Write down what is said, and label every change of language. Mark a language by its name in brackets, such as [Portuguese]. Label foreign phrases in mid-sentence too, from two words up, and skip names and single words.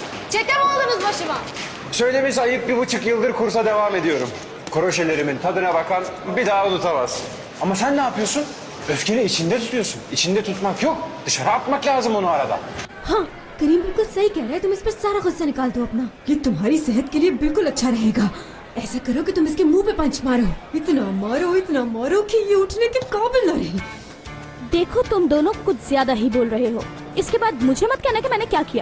[Turkish] Çete mi aldınız başıma? Söylemesi ayıp 1,5 yıldır kursa devam ediyorum. Kroşelerimin tadına bakan bir daha unutamaz. Ama sen ne yapıyorsun? Öfkeni içinde tutuyorsun. İçinde tutmak yok. Dışarı atmak lazım onu arada. [Hindi] हाँ करीम बिल्कुल सही कह रहा है। तुम इस पर सारा गुस्सा निकाल दो अपना। ये तुम्हारी सेहत के लिए बिल्कुल अच्छा रहेगा। ऐसा करो कि तुम इसके मुंह पे पंच मारो। इतना मारो कि ये उठने के काबिल न रहे। देखो तुम दोनों कुछ ज्यादा ही बोल रहे हो। इसके बाद मुझे मत कहना कि मैंने क्या किया।